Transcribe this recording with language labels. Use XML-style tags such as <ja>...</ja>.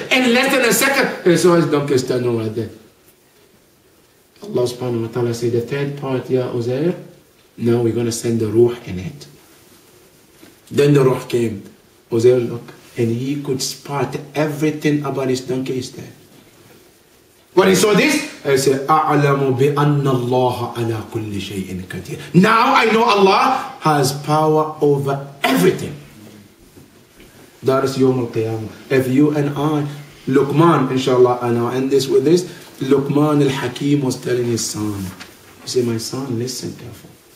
<en>In less than a second, he saw his donkey standing right there. Allah subhanahu wa ta'ala said, the third part, Ya Uzair, now we're going to send the ruh in it. Then the ruh came. Uzair looked, and he could spot everything about his donkey is there. When he saw this, I said,</en> <ar>أَعْلَمُ بِأَنَّ اللَّهَ عَلَى كُلِّ شَيْءٍ قَدِيرٌ.</ar> <en>Now I know Allah has power over everything. That is Yawm al-Qiyamah. If you and I, Luqman, inshallah, and I'll end this with this, Luqman al-Hakim was telling his son, he said, my son, listen careful.</en>